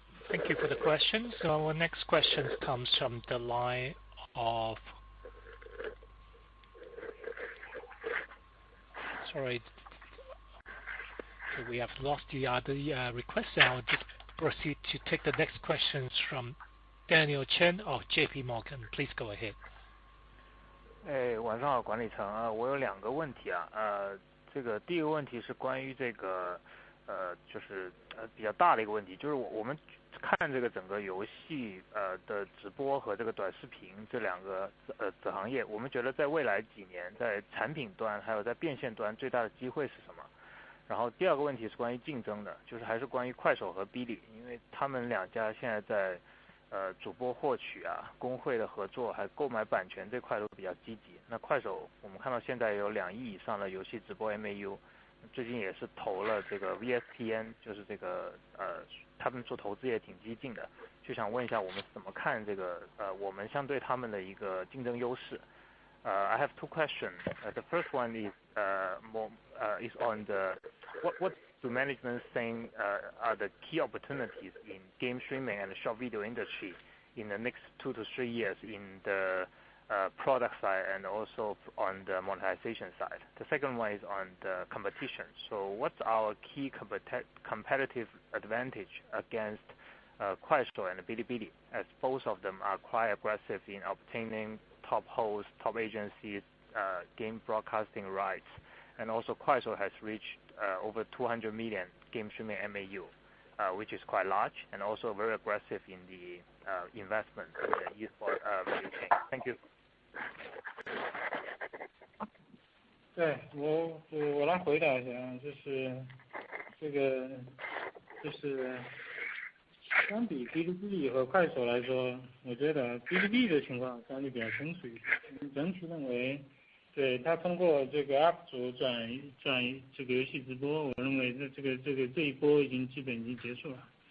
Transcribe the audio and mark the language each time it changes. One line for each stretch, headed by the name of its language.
English: Thank you for the question. So our next question comes from the line of, sorry, we have lost the other request. I'll just proceed to take the next questions from Daniel Chen of JP Morgan. Please go ahead.
Chinese: 晚上好，管理层啊，我有两个问题啊，这个第一个问题是关于这个就是比较大的一个问题，就是我们看这个整个游戏的直播和这个短视频这两个子行业，我们觉得在未来几年在产品端还有在变现端最大的机会是什么？然后第二个问题是关于竞争的，就是还是关于快手和哔哩，因为他们两家现在在主播获取啊、工会的合作还购买版权这块都比较积极。那快手我们看到现在有2亿以上的游戏直播 MAU， 最近也是投了这个 VSPN， 就是这个他们做投资也挺激进的，就想问一下我们怎么看这个我们相对他们的一个竞争优势。
English: I have 2 questions. The first one is is on the what do management think are the key opportunities in game streaming and the short video industry in the next 2 to 3 years in the product side and also on the monetization side. The second one is on the competition. So what's our key competitive advantage against Kuaishou and Bilibili, as both of them are quite aggressive in obtaining top hosts, top agencies, game broadcasting rights, and also Kuaishou has reached over 200 million game streaming MAU, which is quite large, and also very aggressive in the investment in the eSport value chain. Thank you.
Chinese: 对，我来回答一下，就是这个就是相比哔哩哔哩和快手来说，我觉得哔哩哔哩的情况相对比较成熟一些。整体认为，对他通过这个 UP 主转这个游戏直播，我认为这一波基本已经结束了。